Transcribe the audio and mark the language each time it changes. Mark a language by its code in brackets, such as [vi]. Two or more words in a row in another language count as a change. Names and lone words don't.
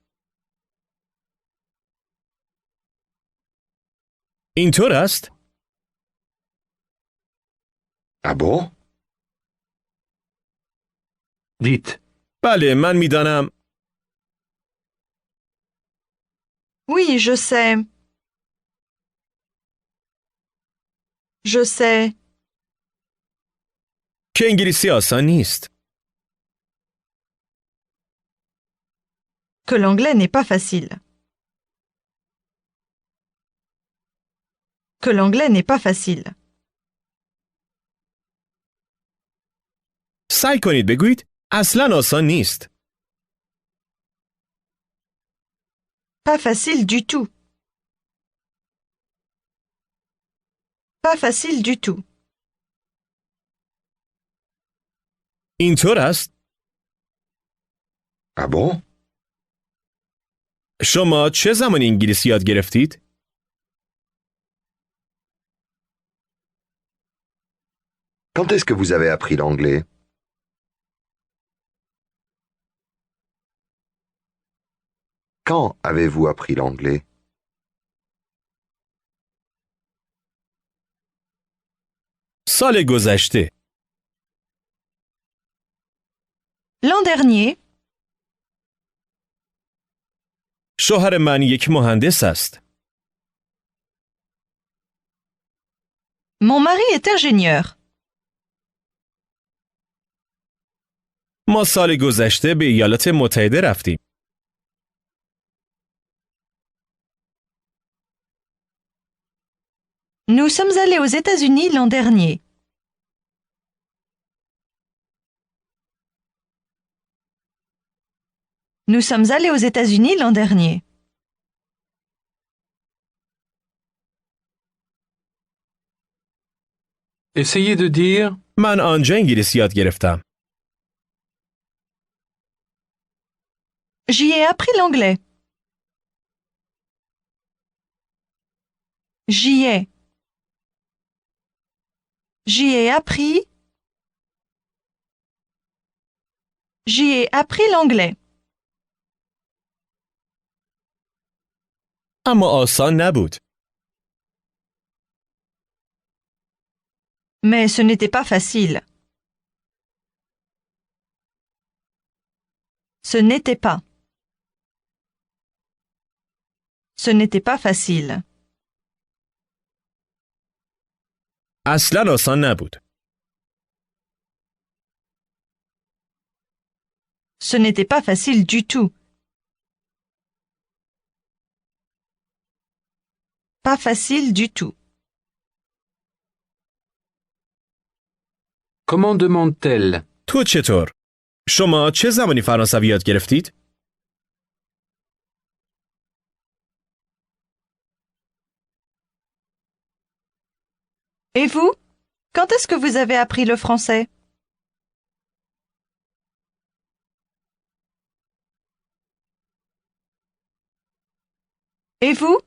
[fa] اینطور است؟ [fr] Ah bon? Dites. [fa] بله، من میدانم. [fr] Oui, je sais. Je sais. [fa] که انگلیسی آسان نیست. [fr] Que l'anglais n'est pas facile. Que l'anglais n'est pas facile. [fa] سعی کنید بگویید اصلاً آسان نیست. [fr] Pas facile du tout. Pas facile du tout. [fa] اینطور است؟ [fr] Ah bon? [fa] شما چه زمانی انگلیسی یاد گرفتید؟ [fr] Quand est-ce que vous avez appris l'anglais? Quand avez-vous appris l'anglais? [fa] سال گذشته. [fr] L'an dernier, [fa] شوهر من یک مهندس است. [fr] mon mari est ingénieur. [fa] ما سال گذشته به ایالات متحده رفتیم. [fr] Nous sommes allés aux États-Unis l'an dernier. Nous sommes allés aux États-Unis l'an dernier. Essayez de dire. [fa] من آنجا انگلیسی یاد گرفتم. [fr] J'y ai appris l'anglais. J'y ai. J'y ai appris. J'y ai appris l'anglais. [fa] اما آسان نبود. [fr] Mais ce n'était pas facile. Ce n'était pas. Ce n'était pas facile. [fa] اصلاً آسان نبود. [fr] Ce n'était pas facile du tout. Pas facile du tout. Comment demande-t-elle? [fa] تو چطور؟ شما چه زمانی فرانسوی یاد گرفتید؟ [fr] Et vous? Quand est-ce que vous avez appris le français? Et vous?